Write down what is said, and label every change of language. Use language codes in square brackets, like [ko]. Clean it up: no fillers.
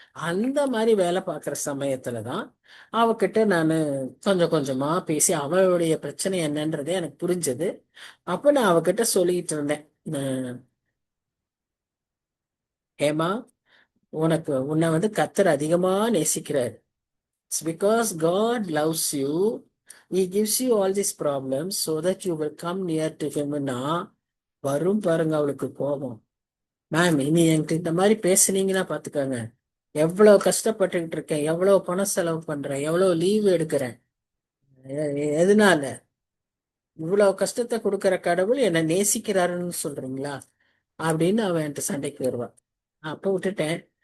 [ta] அந்த மாதிரி வேலை பார்க்குற சமயத்துல தான் அவகிட்ட நான் கொஞ்சம் கொஞ்சமா பேசி அவளுடைய பிரச்சனை என்னன்றதே எனக்கு புரிஞ்சது. அப்ப நான் அவகிட்ட சொல்லிட்டு இருந்தேன், அஹ் ஹேமா, உன்னை வந்து கர்த்தர் அதிகமா நேசிக்கிறார். [en] It's because God loves you. He gives you all these problems so that you will come near to him. [ta] வரும் பாருங்க அவளுக்கு கோபம். மேம், இனி என்கிட்ட இந்த மாதிரி பேசுனீங்கன்னா பாத்துக்கோங்க, எவ்வளவு கஷ்டப்பட்டுக்கிட்டு இருக்கேன், எவ்வளவு பணம் செலவு பண்றேன், எவ்வளவு லீவ் எடுக்கிறேன், எதனால இவ்வளவு கஷ்டத்தை கொடுக்கிற கடவுள் என்னை நேசிக்கிறாருன்னு சொல்றீங்களா அப்படின்னு அவன் என்கிட்ட சண்டைக்கு வருவான். அப்போ விட்டுட்டேன்.